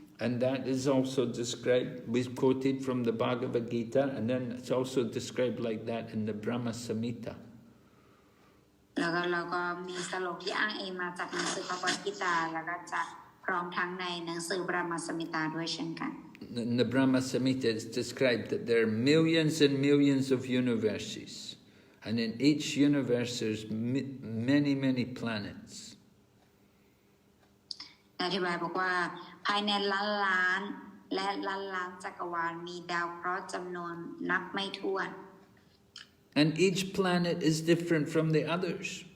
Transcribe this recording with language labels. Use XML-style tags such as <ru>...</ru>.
<en>And that is also described, we quoted from the Bhagavad Gita, and then it's also described like that in the Brahma Samhita.</en> <th>แล้วก็มีสโลกที่อ้างอิงมาจากหนังสือพระพุทธกิตาแล้วก็จากพร้อมทั้งในหนังสือบรหมสัมหิตาด้วยเช่นกัน</th> <en>In the Brahma Samhita it's described that there are millions and millions of universes, and in each universe there's many planets.</en> <th>อธิบายบอกว่าภายในล้านและล้านจักรวาลมีดาวเคราะห์จำนวนนับไม่ถ้วน</th> <en>And each planet is different from the others.</en>